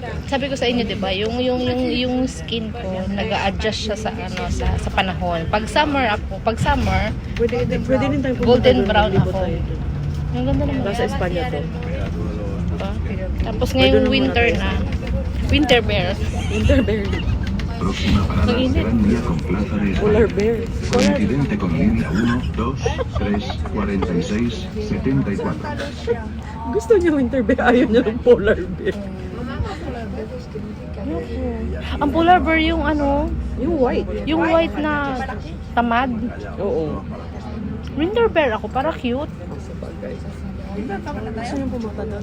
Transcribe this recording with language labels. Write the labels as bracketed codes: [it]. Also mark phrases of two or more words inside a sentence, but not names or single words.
[tl] sabi ko sa inyo, 'di ba, yung skin ko nag-a-adjust siya sa sa panahon. Pag summer, Pwede din tayo pumunta golden doon, brown libo ako. tayo doon. Ang ganda naman. Nasa Espanya to. Diba? Tapos ngayong winter na. [en] Winter bear. Winter bear. [es] Próxima parada será en Vía con Plaza de [en] Polar [es] España. [en] bear. [es] Coincidente con línea 1, 2, 3, 46, 74. [tl] Gusto niya [en] winter bear. [tl] Ayaw niya ng [en] polar bear. [tl] Ang [en] polar bear [tl] yung Yung white. yung white na tamad. Oo. [en] Winter bear [tl] ako, para cute. Gusto niya pumunta doon.